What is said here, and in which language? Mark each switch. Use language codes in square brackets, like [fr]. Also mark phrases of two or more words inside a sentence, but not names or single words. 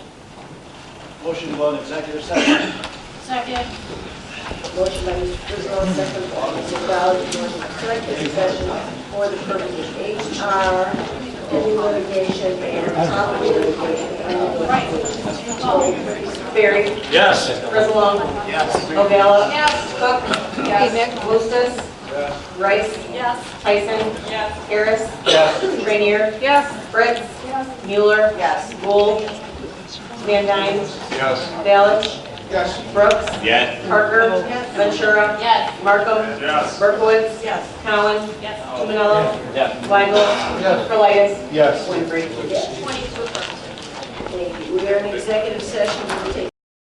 [en] Motion to go on executive session. Second. Motion by Mr. Frizzle, second by Mr. Dowd, to go into executive session for the purpose of HR, pending litigation and property litigation. Barry. Yes. Brisalow. Yes. O'Gala. Yes. Cook. Yes. Wolstis. Rice. Yes. Tyson. Yes. Harris. Yes. Rainier. Yes. Fritz. Yes. Mueller. Yes. Gould. Van Dyne. Yes. Balich. Yes. Brooks. Yes. Parker. Ventura. Yes. Markham. Yes. Berkowitz. Yes. Cowan. Yes. Tumanello. Yes. Weigel. Yes. Prolitis. Yes. Winfrey. Yes. 22 affirmative. Thank you. We are in executive session. We will take